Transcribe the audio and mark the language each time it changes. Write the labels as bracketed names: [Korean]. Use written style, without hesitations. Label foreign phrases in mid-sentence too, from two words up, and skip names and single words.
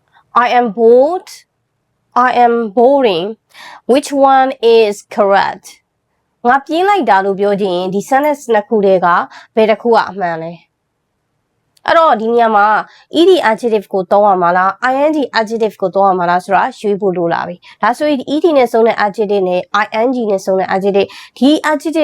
[English] I am bored. I am boring. Which one is correct? [Burmese] ငါပြင်းလိုက်တာလို့ပြောခြင်းဒီ sentence နှစ်ခုတည်းကဘယ်တစ်ခုကအမှန်လဲအဲ့တော့ဒီနေရာမှာ [English] ed adjective [Burmese] ကိုသုံးရမှာလား [English] ing adjective [Burmese] ကိုသုံးရမှာလားဆိုတာရွေးဖို့လိုလာပြီဒါဆိုရင် ed နဲ့ဆုံးတဲ့ adjective နဲ့ ing နဲ့ဆုံးတဲ့ adjective ဒီ adjective